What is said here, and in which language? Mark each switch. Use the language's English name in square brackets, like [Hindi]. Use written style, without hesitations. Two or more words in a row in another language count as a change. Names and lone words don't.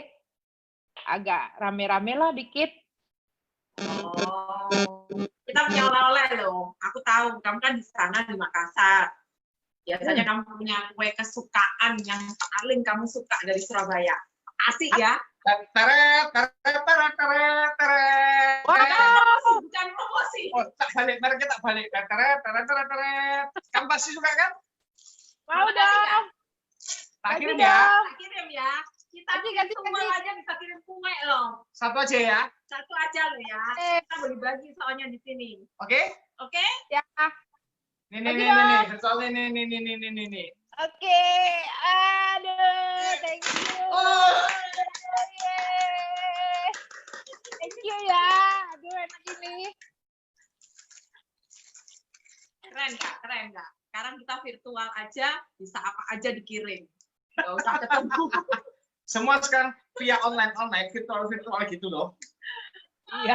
[Indonesian] Agak rame-rame lah dikit. Oh, kita punya oleh-oleh loh. Aku tahu, kamu kan di sana di Makassar. Biasanya kamu punya kue kesukaan yang paling kamu suka dari Surabaya. Asik ya? Teret, teret, teret, teret, teret. Bukan promosi. Oh, tak balik, mereknya tak balik. Teret, teret, teret, teret. Kamu pasti suka kan? Mau dong. Tak kirim Ganti ya. dong. Kita kirim ya. Kita Ganti. semua aja bisa kirim kue loh. Satu aja ya. Satu aja loh ya. Kita bagi-bagi soalnya di sini. Oke? Oke? Ya. Nih. Soalnya nih. Oke. Aduh, [English] thank you. [Indonesian] Oh. Yeay. [English] Thank you [Indonesian] ya. Aduh, enak ini. Keren nggak? Keren nggak? Sekarang kita virtual aja, bisa apa aja dikirim. Nggak usah ketemu. Semua sekarang via online, virtual gitu loh. Iya.